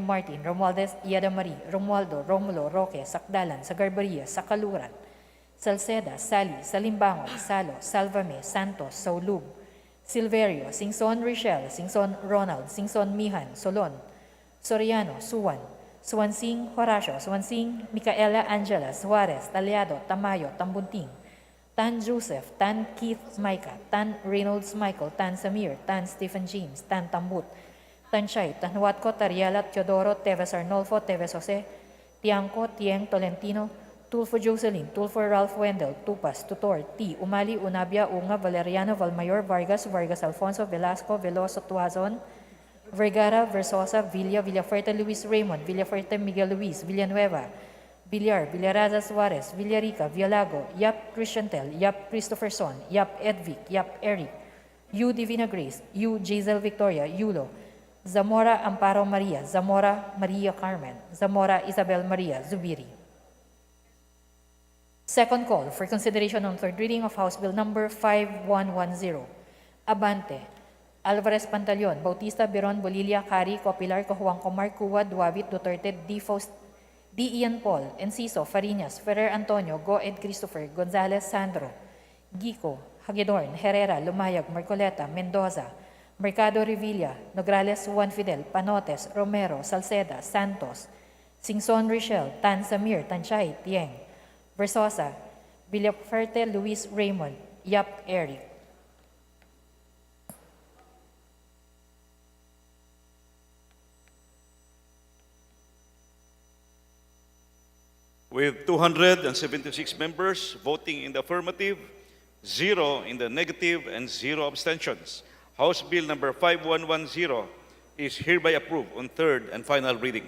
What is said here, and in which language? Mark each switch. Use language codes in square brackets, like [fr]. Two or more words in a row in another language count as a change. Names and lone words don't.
[en] Martin, Romualdez Yadamari, Romualdo, Romulo, Roque, Sakdalan, Sagarbaria, Sakaluran, Salceda, Sali, Salimbangon, Salo, Salvame, Santos, Saulub, Silverio, Singson Richel, Singson Ronald, Singson Mihan, Solon, Soriano, Suwan, Suwansing Horacio, Suwansing Micaela Angela, Suarez, Taliado, Tamayo, Tambunting, Tan Joseph, Tan Keith Micah, Tan Reynolds Michael, Tan Samir, Tan Stephen James, Tan Tambut, Tan Chay, Tan Huatco, Tariela, Teodoro, Teves Arnolfo, Teves Jose, Tiangco, Tieng, Tolentino, Tulfo Jocelyn, Tulfo Ralph Wendell, Tupas, Tutor, T. Umali, Unabia, Unga, Valeriano, Valmayor, Vargas, Vargas Alfonso, Velasco, Veloso, Tuazon, Vergara, Versosa, Villa, Villafuerte, Luis Raymond, Villafuerte, Miguel Luis, Villanueva, Villar, Villaraza Suarez, Villarica, Villago, Yap Christiantel, Yap Christopher Son, Yap Edvic, Yap Eric, U Divina Grace, U Jazel Victoria, Yulo, Zamora Amparo Maria, Zamora Maria Carmen, Zamora Isabel Maria, Zubiri. Second call for consideration on third reading of House Bill number 5110. Abante, Alvarez Pantaleon, Bautista Biron, Bolilia, Cari, Copilar, Cojuan, Comar, Cuba, Duavit, Duterte, D. Ian Paul, Enciso, Farinas, Ferrer Antonio, Go Ed Christopher, Gonzales Sandro, Gico, Hagedorn, Herrera, Lumayag, Marcoleta, Mendoza, Mercado Revilla, Nograles Juan Fidel, Panotes, Romero, Salceda, Santos, Singson Richel, Tan Samir, Tanchay, Tieng, Versosa, Villafuerte, Luis Raymond, Yap Eric. With 276 members voting in the affirmative, 0 in the negative, and 0 abstentions, House Bill number 5110 is hereby approved on third and final reading.